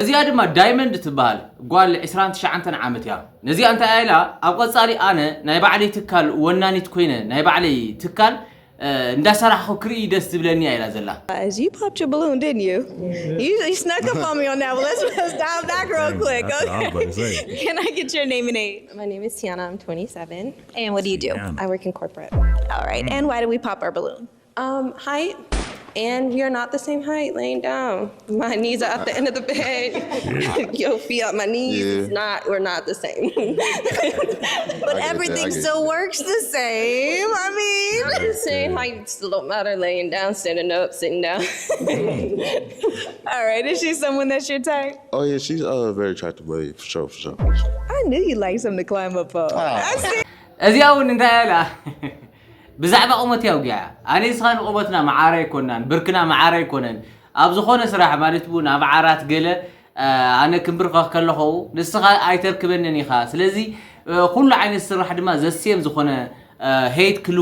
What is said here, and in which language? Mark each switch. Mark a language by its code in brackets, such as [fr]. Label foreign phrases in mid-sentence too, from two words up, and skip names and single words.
[ti] እዚኣ ድማ ዳይመንድ ትበሃል ጓል 29 ዓመት እያ ነዚኣ እንታይ ኢላ ኣብ ቀጻሊ ኣነ ናይ ባዕለይ ትካል ወናኒት ኮይነ ናይ ባዕለይ ትካል እንዳሰራሕኹ ክርኢ ደስ ዝብለኒ ኢላ ዘላ [en] You popped your balloon, didn't you? You snuck up on me on that. Well, let's dive back real quick. That's what I was about to say. Can I get your name and age? My name is Tiana. I'm 27. And what do you do? Tiana. I work in corporate. All right. And why do we pop our balloon? Height. And you're not the same height laying down. My knees are at the end of the bed. Your feet up my knees. Yeah. It's not, we're not the same. But I everything get it. still works the same. I mean, Not the same height still don't matter laying down, standing up, sitting down. all right. Is she someone that's your type? Oh yeah, she's very attractive lady for sure. I knew you liked something to climb up on. I see. [ti] እዚኣ እውን እንታይ ኢላ ብዛዕባ ቁመት ያውግያ ኣነ ስኻን ቁመትና ማዓረ ይኮናን ብርክና ማዓረ ይኮነን ኣብ ዝኾነ ስራሕ ማለት ቡን ኣብ ዓራት ገለ ኣነ ክንብርኸ ከለኹ ንስኻ ኣይተርክበንን ኢኻ ስለዚ ኩሉ ዓይነት ስራሕ ድማ ዘስየም ዝኾነ ሄት ክሉ